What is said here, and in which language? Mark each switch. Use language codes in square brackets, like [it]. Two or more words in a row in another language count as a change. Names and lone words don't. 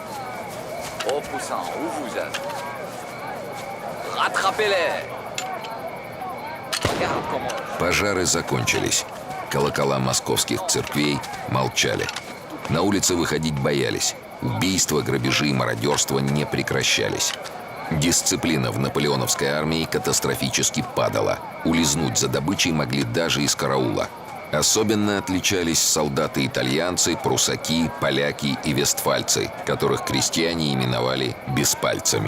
[fr] Au poussin, où vous êtes? Rattrapez-les! Regarde comment... [ru] Пожары закончились. Колокола московских церквей молчали. На улицы выходить боялись. Убийства, грабежи и мародерство не прекращались. Дисциплина в наполеоновской армии катастрофически падала. Улизнуть за добычей могли даже из караула. Особенно отличались солдаты-итальянцы, прусаки, поляки и вестфальцы, которых крестьяне именовали «беспальцами».